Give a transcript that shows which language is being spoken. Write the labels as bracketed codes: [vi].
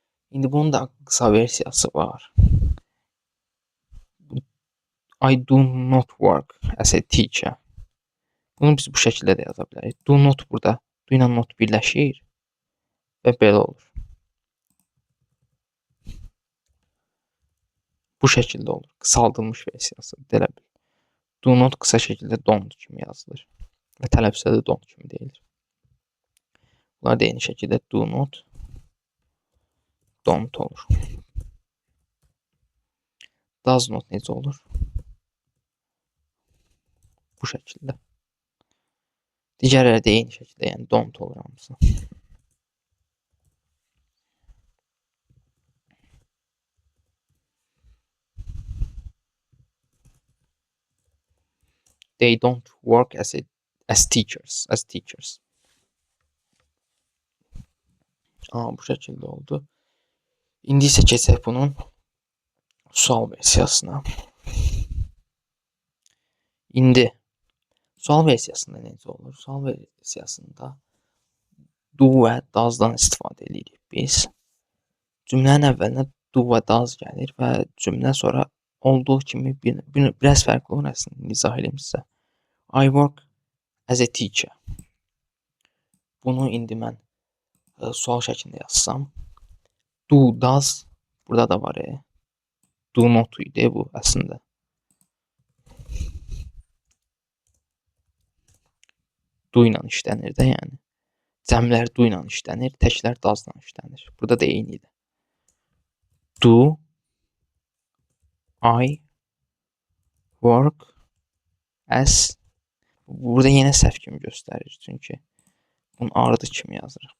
[az] İndi bunun da qısa versiyası var. [en] I do not work as a teacher. [az] Bunu biz bu şəkildə də yaza bilərik. Do not burada do ilə not birləşir və belə olur. Bu şəkildə olur. Qısaldılmış versiyası. Deyə bil. Do not qısa şəkildə don't kimi yazılır və tələffüzdə də don't kimi deyilir. Bunlar da eyni şəkildə do not, don't olur. Does not necə olur? Bu şəkildə. Digərləri də eyni şəkildə, yəni don't olur hamısı. [en] They don't work as teachers. [az] Bu şəkildə oldu. İndi isə keçək bunun sual versiyasına. İndi sual versiyasında necə olur? Sual versiyasında do və does'dan istifadə edirik biz. Cümlənin əvvəlinə do və does gəlir və cümlə sonra olduğu kimi biraz fərqli olur əslində. İzah edeyim sizə. [en] I work as a teacher. [az] Bunu indi mən sual şəklində yazsam. Do, does burada da var. Do not idi bu əslində. Do ilə işlənir də yəni. Cəmlər do ilə işlənir, təklər does ilə işlənir. Burada da eyni idi. [en] Do, I work as. [az] Burada yenə səhv kimi göstərir. Çünki bunu ardı kimi yazırıq.